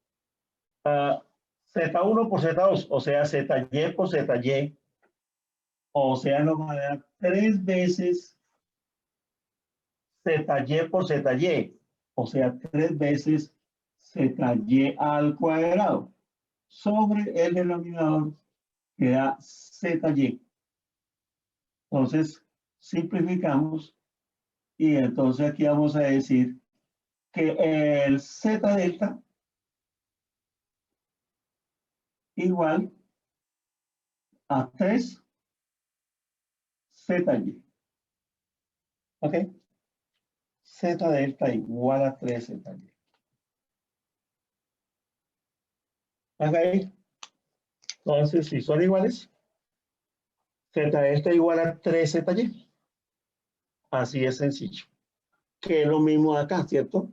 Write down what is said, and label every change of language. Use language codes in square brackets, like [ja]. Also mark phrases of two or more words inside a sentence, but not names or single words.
[es] Z1 por Z2, o sea, ZY por ZY, o sea, nos va a dar 3 veces ZY por ZY, o sea, 3 veces ZY al cuadrado, sobre el denominador que da ZY. Entonces, simplificamos y entonces aquí vamos a decir que el Z delta igual a 3 ZY. ¿Ok? Z delta igual a 3 ZY. ¿Ok? Entonces, si son iguales, Z delta igual a 3 ZY. Así es sencillo. Que es lo mismo acá, ¿cierto?